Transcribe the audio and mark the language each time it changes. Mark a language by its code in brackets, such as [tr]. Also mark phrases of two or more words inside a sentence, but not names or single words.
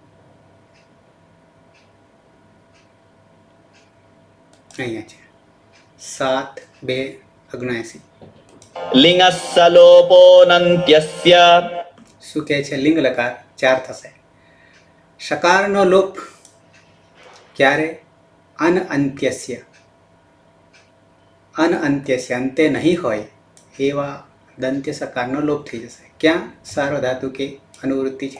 [gu] અહીંયા છે 7:2 [sa] लिङ्गस्य लोपो नन्त्यस्य [gu] શું કહે છે? લિંગ લકાર 4 થશે. સકારનો લોપ ક્યારે? અનઅંત્યસ્ય, અનઅંત્યસ્ય, અંતે નહીં હોય એવા દંત્ય સકારનો લોપ થઈ જશે. ક્યાં? સાર્વધાતુક કે અનુવૃત્તિ છે.